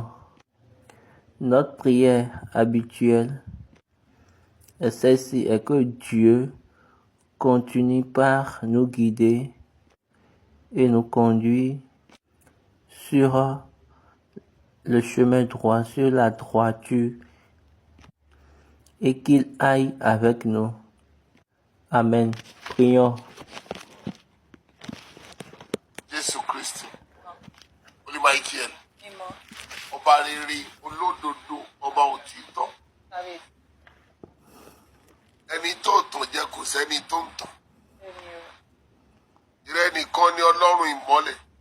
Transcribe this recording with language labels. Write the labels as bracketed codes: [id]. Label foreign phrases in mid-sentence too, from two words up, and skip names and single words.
[fr] Notre prière habituelle est celle-ci, est que Dieu continue par nous guider et nous conduire sur le chemin droit, sur la droiture, et qu'il aille avec nous. Amen. Prions. [yo] Jésù Kristi, Olúmáìkíẹ̀l, ọba rere, olódodo, ọba òtítọ́. Ẹni tó tàn jẹ kò sẹ́ni tó ń tàn. Ìrẹ nìkan ni Ọlọ́run ìmọ́lẹ̀.